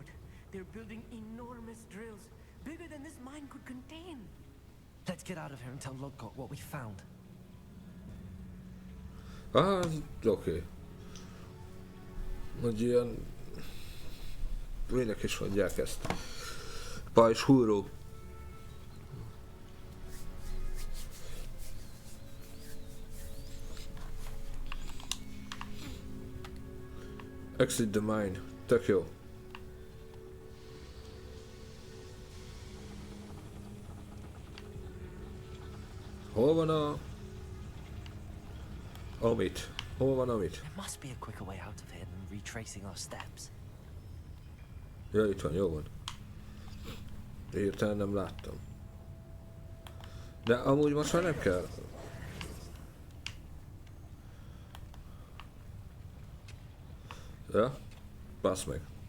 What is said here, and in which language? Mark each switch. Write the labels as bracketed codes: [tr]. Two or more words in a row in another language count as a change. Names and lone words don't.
[en] They're building enormous drills, bigger than this mine could contain. Let's get out of here and tell Lodgok what we found. [hu] Oké. Hogy ilyen... Minek is mondják ezt? Pajzshúró. [en] Exit the mine. [hu] Tök jó. Hol van a... Amit? Hol van Amit? [en] There must be a quicker way out of here than retracing our steps. [hu] Ja, itt van, jó van. Hirtelen nem láttam. De amúgy most már nem kell. Ja? Basz meg.